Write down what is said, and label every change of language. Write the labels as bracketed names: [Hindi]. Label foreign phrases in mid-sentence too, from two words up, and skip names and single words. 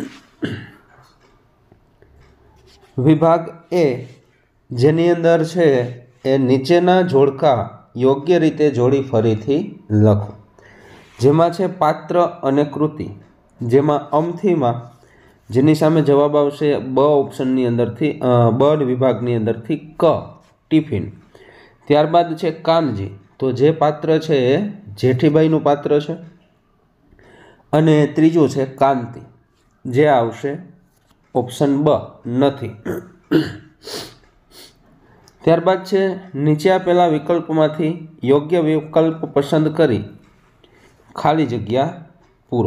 [Gujarati] વિભાગ એ જેની અંદર છે એ નીચેના જોડકા યોગ્ય રીતે જોડી ફરીથી લખો। જેમા છે પાત્ર અને કૃતિ, જેમા અમથીમાં જેની સામે જવાબ આવશે બ ઓપ્શનની અંદરથી બ વિભાગની અંદરથી ક ટિફિન। ત્યારબાદ છે કામજી, તો જે પાત્ર છે એ જેઠીબાઈનું પાત્ર છે। અને ત્રીજું છે કાંતિ, જે આવશે ઓપ્શન બ નથી। ત્યારબાદ છે નીચે આપેલા વિકલ્પમાંથી યોગ્ય વિકલ્પ પસંદ કરી ખાલી જગ્યા પૂરો।